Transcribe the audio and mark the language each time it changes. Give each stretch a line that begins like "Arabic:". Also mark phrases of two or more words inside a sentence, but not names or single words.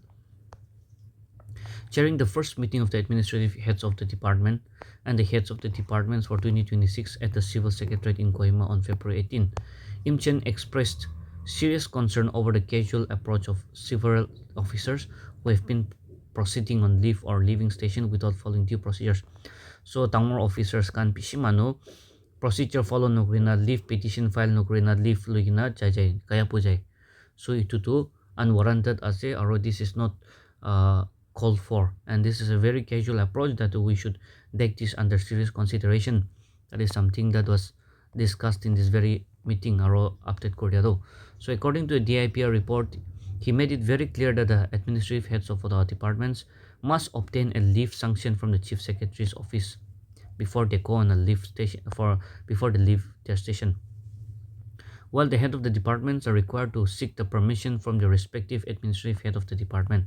English: Chairing the first meeting of the administrative heads of the department and the heads of the departments for 2026 at the Civil Secretariat in Kohima on February 18, Imchen expressed serious concern over the casual approach of several officers who have been proceeding on leave or leaving station without following due procedures.
Naga Pidgin: So tangmor officers kan pishi manu procedure follow nokrina
English: leave petition file
Naga Pidgin: nokrina leave loigina jai kaya pujai.
English: So
Naga Pidgin: itu tu
English: unwarranted ase or this is not called for, and this is a very casual approach that we should take this under serious consideration. That is something that was discussed in this very meeting or
Naga Pidgin: update korea
English: though. So according to a DIPR report, he made it very clear that the administrative heads of the departments must obtain a leave sanction from the chief secretary's office before they go on a leave station for before they leave their station, while the head of the departments are required to seek the permission from the respective administrative head of the department.